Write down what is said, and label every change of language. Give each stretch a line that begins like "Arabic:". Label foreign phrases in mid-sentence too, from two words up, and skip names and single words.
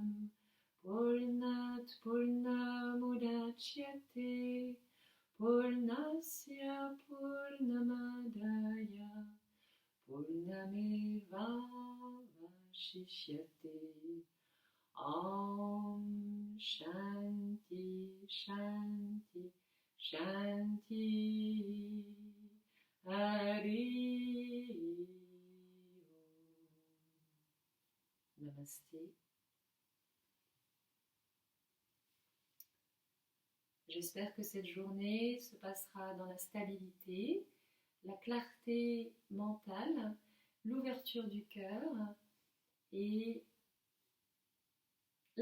Sanskrit: Purnat Purnamudachyate Purnasya Purnamadaya Purnameva Vashishyate. Om Shanti Shanti Shanti. Hari.
French: Namasté. J'espère que cette journée se passera dans la stabilité, la clarté mentale, l'ouverture du cœur et la joie.